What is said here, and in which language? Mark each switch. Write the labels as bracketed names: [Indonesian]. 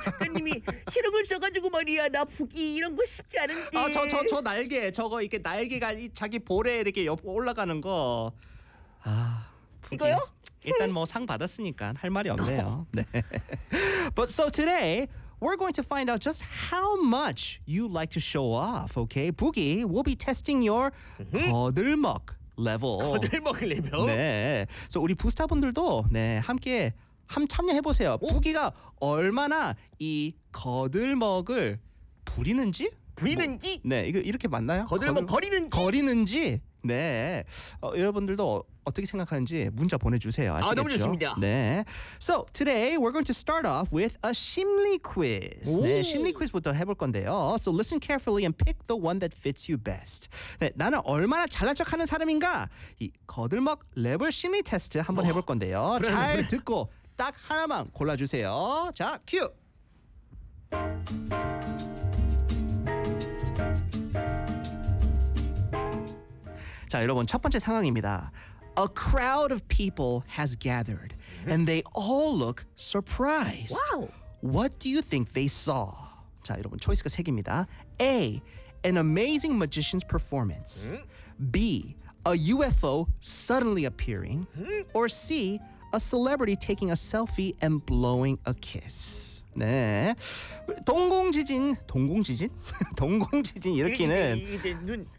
[Korean] 작가님이 희롱을 써가지고 말이야 나 부기 이런 거 쉽지 않은데. 아 저 날개 저거 이렇게 날개가 자기 볼에 이렇게 옆 올라가는 거. 아 부기. 이거요? 일단 뭐 상 받았으니까 할 말이 없네요. 네. [English] But so today we're going to find out just how much you like to show off. Okay, Boogie, we'll be testing your 거들먹 level. [Korean] 거들먹 level. 네. So 우리 부스타분들도 네 함께 함 참여해 보세요. Boogie가 얼마나 이 거들먹을 부리는지. 부리는지. 뭐, 네, 이거 이렇게 맞나요? 거들먹 거리는지. 거리는지. 네. 여러분들도 어떻게 생각하는지 문자 보내주세요. 아시겠죠? 아, 너무 좋습니다. 네. [English] So, today we're going to start off with a 심리 quiz. [Korean] 네, 심리 quiz부터 해볼 건데요. [English] So, listen carefully and pick the one that fits you best. [Korean] 네, 나는 얼마나 잘난 척하는 사람인가? 이 거들먹 레벨 심리 테스트 한번 해볼 건데요. 잘 듣고 딱 하나만 골라주세요. 자, 큐! 자, 여러분 첫 번째 상황입니다. [English] A crowd of people has gathered, and they all look surprised. Wow. What do you think they saw? [Korean] 자, 여러분 초이스가 세 개입니다. [English] A, an amazing magician's performance. B, a UFO suddenly appearing. Or C, a celebrity taking a selfie and blowing a kiss. [Korean] 네, 동공지진 일으키는